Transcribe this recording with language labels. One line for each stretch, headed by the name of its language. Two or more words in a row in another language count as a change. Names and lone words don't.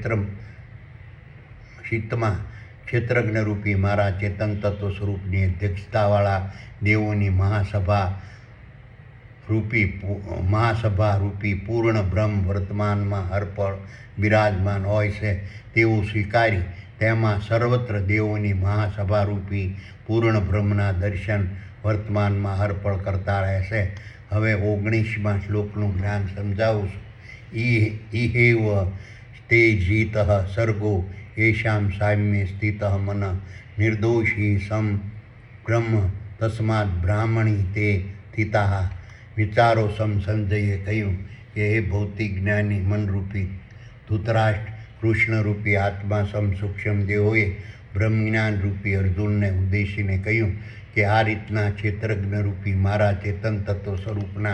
Gujarati: શીતમાં ક્ષેત્રજ્ઞરૂપી મારા ચેતન તત્વ સ્વરૂપની અધ્યક્ષતાવાળા દેવોની મહાસભા મહાસભા રૂપી પૂર્ણ બ્રહ્મ વર્તમાનમાં હરપળ બિરાજમાન હોય છે તેવું સ્વીકારી તેમાં સર્વત્ર દેવોની મહાસભા રૂપી પૂર્ણ બ્રહ્મના દર્શન વર્તમાનમાં હરપળ કરતા રહેશે. હવે 19મા શ્લોકનું જ્ઞાન સમજાવું છું.
Sanskrit: इहेव ते जीत सर्गो येषां साम्ये स्थितः मन निर्दोषी सम ब्रह्म तस्माद ब्राह्मणी ते स्थिताः.
Gujarati: વિચારો સમ સંજયે કહ્યું કે હે ભૌતિક જ્ઞાની મનરૂપી ધૃતરાષ્ટ્ર, કૃષ્ણરૂપી આત્મા સમ સૂક્ષ્મ દેહોએ બ્રહ્મજ્ઞાન રૂપી અર્જુનને ઉદ્દેશીને કહ્યું કે આ રીતના ક્ષેત્રજ્ઞરૂપી મારા ચેતન તત્વ સ્વરૂપના